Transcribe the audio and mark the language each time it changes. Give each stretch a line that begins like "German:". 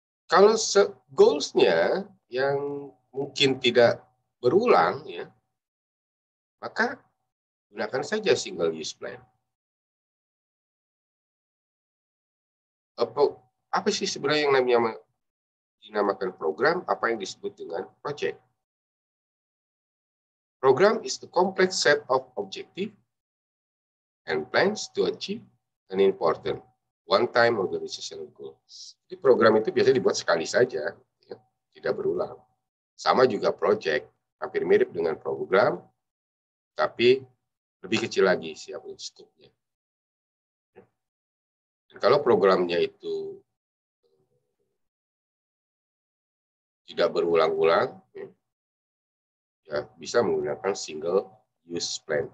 Indonesian: Kalau goals-nya yang mungkin tidak berulang, ya, maka gunakan saja single use plan. Apa sih sebenarnya yang namanya dinamakan program, apa yang disebut dengan project?
English: Program is the complex set of objective and plans to achieve an important one-time organizational goal.
Indonesian: Jadi program itu biasanya dibuat sekali saja, ya, tidak berulang. Sama juga project, hampir mirip dengan program, tapi lebih kecil lagi siapa skopnya. Dan kalau programnya itu tidak berulang-ulang, ya bisa menggunakan single use plan.